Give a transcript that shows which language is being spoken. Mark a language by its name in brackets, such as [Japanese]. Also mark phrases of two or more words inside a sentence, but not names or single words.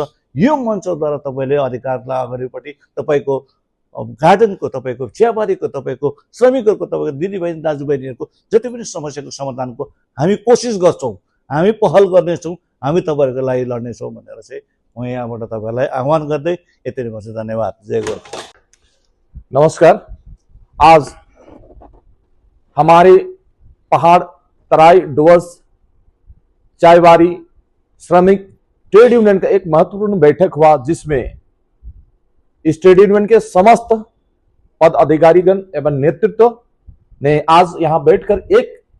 [Nepali] यो मञ्चद्वारा तपाईँले अधिकारलाई अगाडिपट्टि तपाईँको गार्डनको, तपाईँको चियाबारीको, तपाईँको श्रमिकहरूको, तपाईँको दिदीबहिनी दाजुबहिनीहरूको जति पनि समस्याको समाधानको हामी कोसिस गर्छौँ, हामी पहल गर्नेछौँ, हामी तपाईँहरूको लागि लड्नेछौँ भनेर चाहिँ म यहाँबाट तपाईँहरूलाई आह्वान गर्दै यति नै भन्छु। धन्यवाद। जय गोर्खा। नमस्कार। [Hindi] आज हमारे पहाड़ तराई डुवर्स चायबारी श्रमिक [English] trade union [Hindi] का एक महत्वपूर्ण बैठक हुआ, जिसमें इस [English] trade union [Hindi] के समस्त पद अधिकारीगण एवं नेतृत्व ने आज यहां बैठकर एक